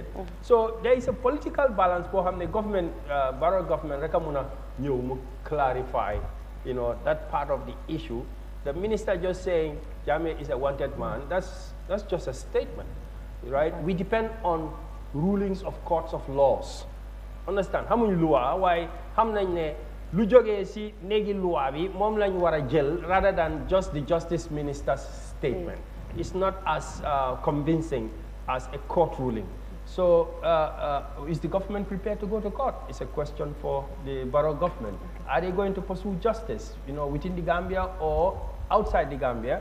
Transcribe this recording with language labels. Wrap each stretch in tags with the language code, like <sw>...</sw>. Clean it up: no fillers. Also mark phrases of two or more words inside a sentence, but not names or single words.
<en>So there is a political balance for the government, Barrow government, rekamuna clarify, you know, that part of the issue. The minister just saying Jammeh is a wanted man, that's just a statement, right? We depend on rulings of courts of laws.</en> <wo>Understand? Hamuñ loi why xam nañ ne lu jógee ci néegi loi bi moom lañ war a jël</wo> <en>rather than just the justice minister's statement. It's not as convincing as a court ruling. So is the government prepared to go to court? It's a question for the Barrow government. Are they going to pursue justice, you know, within the Gambia or outside the Gambia?</en>